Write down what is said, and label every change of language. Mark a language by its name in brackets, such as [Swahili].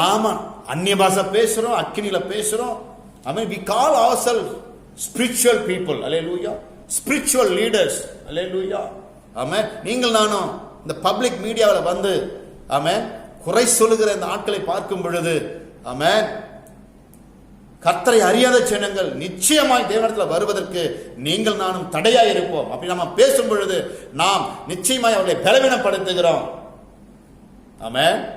[Tamil] ஆமா, அந்நிய பாஷை பேசுறோம், அக்கினில பேசுறோம். [English] I mean, we call ourselves spiritual people. Hallelujah. Spiritual leaders. Hallelujah. Amen. [Tamil] நீங்கள் நானும் இந்த பப்ளிக் மீடியாவில் வந்து ஆமென் குறை சொல்லுகிற இந்த ஆட்களை பார்க்கும் பொழுது ஆமென் கர்த்தரை அறியாத ஜனங்கள் நிச்சயமாய் தேவனிடத்தில் வருவதற்கு நீங்கள் நானும் தடையாய் இருப்போம். அப்படி நம்ம பேசும் பொழுது நாம் நிச்சயமாய் அவர்களை பலவீனப்படுத்துகிறோம். ஆமென்.